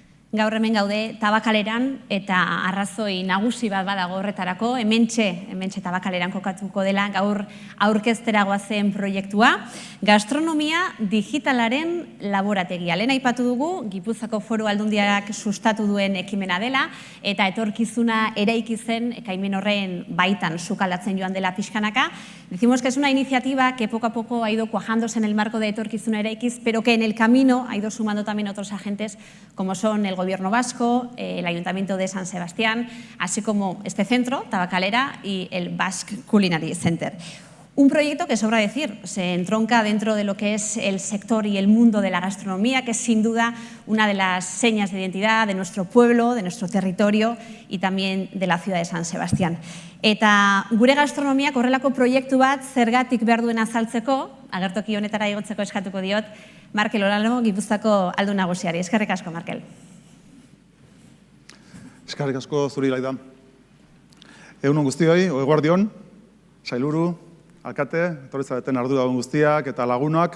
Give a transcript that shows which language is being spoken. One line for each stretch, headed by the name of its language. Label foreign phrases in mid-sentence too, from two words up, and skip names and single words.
Basque: Gaur hemen gaude Tabakaleran eta arrazoi nagusi bat badago horretarako, hementxe Tabakaleran kokatuko dela gaur aurkeztera goazen proiektua, gastronomia digitalaren laborategia. Lehen aipatu dugu, Gipuzkoako Foru Aldundiak sustatu duen ekimena dela eta etorkizuna eraiki zen ekaimen horren baitan sukaldatzen joan dela pixkanaka.
Spanish: Decimos que es una iniciativa que poco a poco ha ido cuajándose en el marco de etorkizuna eraikiz, pero que en el camino ha ido sumando también otros agentes como son el Gobierno Vasco, el Ayuntamiento de San Sebastián, así como este centro, Tabakalera, y el Basque Culinary Center. Un proyecto que, sobra decir, se entronca dentro de lo que es el sector y el mundo de la gastronomía, que es sin duda una de las señas de identidad de nuestro pueblo, de nuestro territorio y también de la ciudad de San Sebastián.
Basque: Eta gure gastronomia horrelako proiektu bat zergatik behar duen azaltzeko, agertoki honetara igotzeko eskatuko diot, Markel Olano, Gipuzkoako Aldun Nagusiari. Eskerrik asko, Markel. Eskerrik asko zuri Laida. Egunon guztioi, eguerdion, sailburu, alkate, etorritzaten arduradun guztiak eta lagunak.